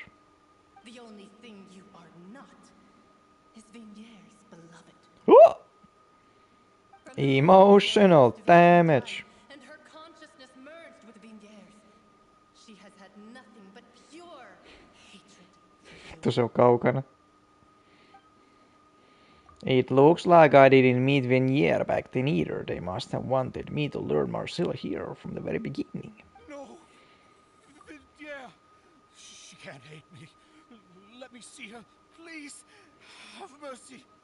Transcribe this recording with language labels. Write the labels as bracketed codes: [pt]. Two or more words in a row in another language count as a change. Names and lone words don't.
[en] The only thing you are not is Vignier's beloved. Oh! Emotional damage. And her consciousness merged with Vignier's. She has had nothing but pure hatred. [fi] Vittu se on kaukana. [en] It looks like I didn't meet Vignier back then either. They must have wanted me to learn Marcilla here from the very beginning. No! Vignier! She can't hate me. Let me see her, please. Have mercy.